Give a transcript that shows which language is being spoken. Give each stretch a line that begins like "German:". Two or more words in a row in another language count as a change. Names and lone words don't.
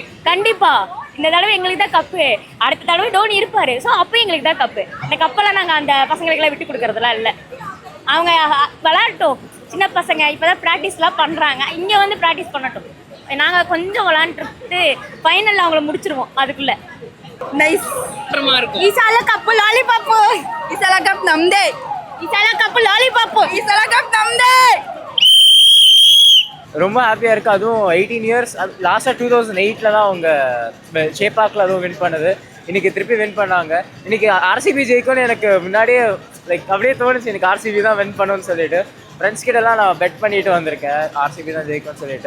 Tamil: கண்டிப்பாக இந்த தடவை எங்களுக்கு தான் கப்பு. அடுத்த தடவை தோனி இருப்பார், ஸோ அப்போ எங்களுக்கு தான் கப்பு. இந்த கப்பெல்லாம் நாங்கள் அந்த பசங்களுக்கெல்லாம் விட்டு கொடுக்குறதுலாம் இல்லை. அவங்க விளாடட்டும், சின்ன பசங்க இப்போ தான் ப்ராக்டிஸ்லாம் பண்ணுறாங்க. இங்கே வந்து ப்ராக்டிஸ் பண்ணட்டும். நாங்கள் கொஞ்சம் விளாண்டுட்டு ஃபைனலில் அவங்கள முடிச்சிருவோம். அதுக்குள்ளே ನೈಸ್ இருக்கும்.
Kannada: ಈ ಸಲ ಕಪ್ಪು ಲಾಲಿಪಾಪ್. ಈ ಸಲ ಕಪ್ ನಮ್ದೇ. ಈ ಸಲ ಕಪ್ಪು ಲಾಲಿಪಾಪ್. ಈ ಸಲ ಕಪ್ ನಮ್ದೇ.
Tamil: ரொம்ப ஹாப்பியாக இருக்குது. அதுவும் 18 years லாஸ்ட்டாக 2008 தான் அவங்க ஷேப்பாக்கில் அதுவும் வின் பண்ணது. இன்றைக்கி திருப்பி வின் பண்ணாங்க. இன்றைக்கி ஆர்சிபி ஜெயிக்கும்னு எனக்கு முன்னாடியே லைக் அப்படியே தோணுச்சு, எனக்கு ஆர்சிபி தான் வின் பண்ணுன்னு சொல்லிட்டு. ஃப்ரெண்ட்ஸ் கிட்டலாம் நான் பெட் பண்ணிட்டு வந்திருக்கேன் ஆர்சிபி தான் ஜெயிக்கும்னு சொல்லிட்டு.